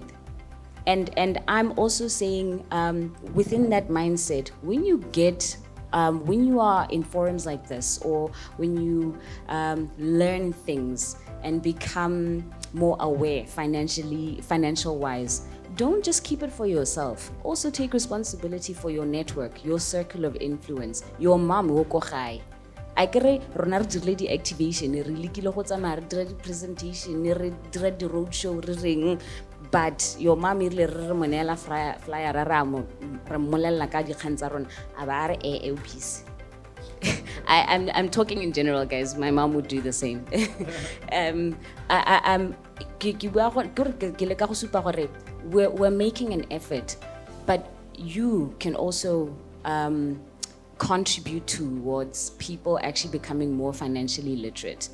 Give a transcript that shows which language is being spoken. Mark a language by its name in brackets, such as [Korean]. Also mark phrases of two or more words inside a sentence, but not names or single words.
[English] And I'm also saying, within that mindset, when you are in forums like this, or when you learn things and become more aware financial wise, don't just keep it for yourself. Also take responsibility for your network, your circle of influence, your mom, [Tswana] I kere rona re dirile di-activation, re lekile go tsamaya re dira di-presentation, re dira di-roadshow, re reng, [English] but your mom [Tswana] irile re monela flyer ra mmolella ka dikgang tsa rona a ba a re peace. [English] I'm talking in general, guys. My mom would do the same. We're making an effort, but you can also contribute towards people actually becoming more financially literate.